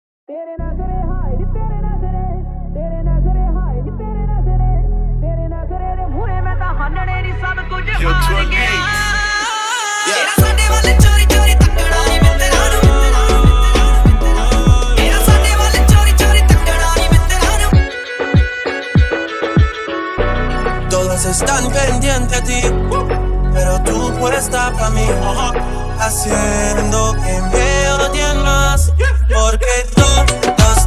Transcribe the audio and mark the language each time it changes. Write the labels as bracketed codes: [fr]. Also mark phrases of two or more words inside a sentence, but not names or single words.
[pa] ਤੇਰੇ ਨਜ਼ਰੇ ਹਾਏ ਨੀ ਤੇਰੇ ਨਜ਼ਰੇ ਹਾਏ ਨੀ ਤੇਰੇ ਨਜ਼ਰੇ ਦੇ ਮੂਹਰੇ ਮੈਂ ਤਾਂ ਹਾਨਣੇ ਨੀ ਸਭ ਕੁਝ ਹਾਰ ਗਿਆ ਤੇਰਾ ਸਾਡੇ ਵੱਲ ਚੋਰੀ ਚੋਰੀ ਤੱਕਣਾ ਨੀ ਮਿੱਤਰਾਂ ਨੂੰ ਤੇਰਾ ਸਾਡੇ ਵੱਲ ਚੋਰੀ ਚੋਰੀ ਤੱਕਣਾ ਨੀ ਮਿੱਤਰਾਂ ਨੂੰ [es] Todas están pendientes a ti pero tú puesta pa' mí haciendo que me odien más porque todo